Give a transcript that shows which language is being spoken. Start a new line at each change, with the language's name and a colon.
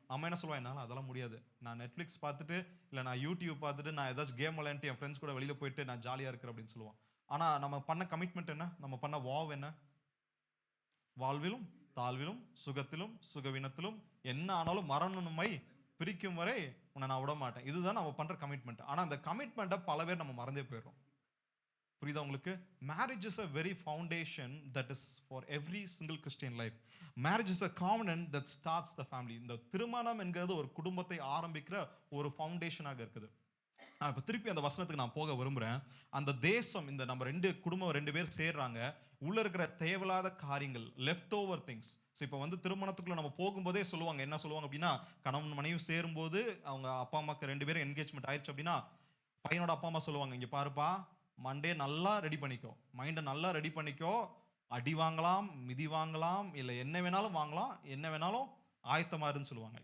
Tamil: நம்ம என்ன சொல்லுவோம், என்னால் அதெல்லாம் முடியாது, நான் நெட்ஃப்ளிக்ஸ் பார்த்துட்டு இல்லை நான் யூடியூப் பார்த்துட்டு நான் ஏதாச்சும் கேம் விளையாண்டு என் ஃப்ரெண்ட்ஸ் கூட வெளியில் போயிட்டு நான் ஜாலியாக இருக்கிறேன் அப்படின்னு சொல்லுவோம். ஆனா நம்ம பண்ண கமிட்மெண்ட் என்ன? நம்ம பண்ண வாவ் என்ன? வாழ்விலும் தாழ்விலும் சுகத்திலும் சுகவீனத்திலும் என்ன ஆனாலும் மரணமை பிரிக்கும் வரை உன்னை நான் விட மாட்டேன். இதுதான் நம்ம பண்ற கமிட்மெண்ட். ஆனா அந்த கமிட்மெண்ட்டை பல பேர் நம்ம மறந்தே போயிடுறோம். புரியுதா உங்களுக்கு?
English: Marriage is a very foundation that is for every single Christian life. Marriage is a covenant that starts the family.
Tamil: இந்த திருமணம் என்கிறது ஒரு குடும்பத்தை ஆரம்பிக்கிற ஒரு ஃபவுண்டேஷனாக இருக்குது. இப்போ திருப்பி அந்த வசனத்துக்கு நான் போக விரும்புகிறேன். அந்த தேசம், இந்த நம்ம குடும்பம் 2 பேர் சேர்றாங்க, உள்ள இருக்கிற தேவையில்லாத காரியங்கள்,
English: Left over things.
Tamil: ஸோ இப்போ திருமணத்துக்குள்ள நம்ம போகும்போதே சொல்லுவாங்க, என்ன சொல்லுவாங்க அப்படின்னா, கணவன் மனைவி சேரும்போது அவங்க அப்பா அம்மாக்கு 2 பேரும் என்கேஜ்மெண்ட் ஆயிடுச்சு அப்படின்னா, பையனோட அப்பா அம்மா சொல்லுவாங்க, இங்கே பாருப்பா, மண்டே நல்லா ரெடி பண்ணிக்கோ, மைண்டை நல்லா ரெடி பண்ணிக்கோ, அடி வாங்கலாம், மிதி வாங்கலாம், இல்லை என்ன வேணாலும் வாங்கலாம், என்ன வேணாலும் ஆயத்தமா இருன்னு சொல்லுவாங்க.